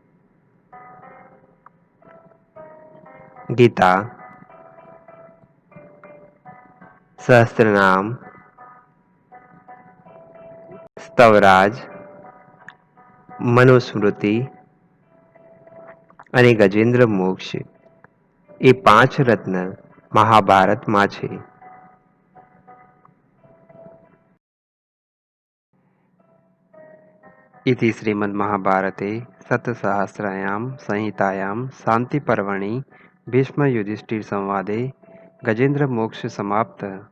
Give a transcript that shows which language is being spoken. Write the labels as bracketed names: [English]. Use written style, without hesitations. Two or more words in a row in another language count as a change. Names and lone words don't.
[Gujarati] ગીતા, સહસ્ત્રનામ, સ્તવરાજ, મનુસ્મૃતિ અને ગજેન્દ્ર મોક્ષ એ પાંચ રત્ન મહાભારતમાં છે. [Sanskrit] इति श्रीमद्महाभारते शतसहस्रायां संहितायां शान्तिपर्वणि भीष्मयुधिष्ठिरसंवादे गजेन्द्रमोक्ष समाप्त.